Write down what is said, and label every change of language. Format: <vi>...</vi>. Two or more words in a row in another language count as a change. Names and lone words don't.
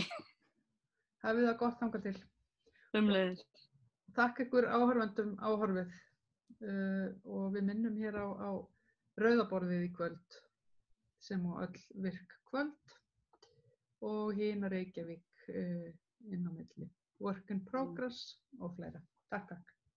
<is>hafið það gott þangað til. Umleiðis. Takk ykkur áhorfendum áhorfið og við minnum hér á rauðaborðið í kvöld sem á öll virk kvöld og hina Reykjavík inn á milli.</is> <en>Work in progress</en> <is>og fleira. Takk, takk.</is>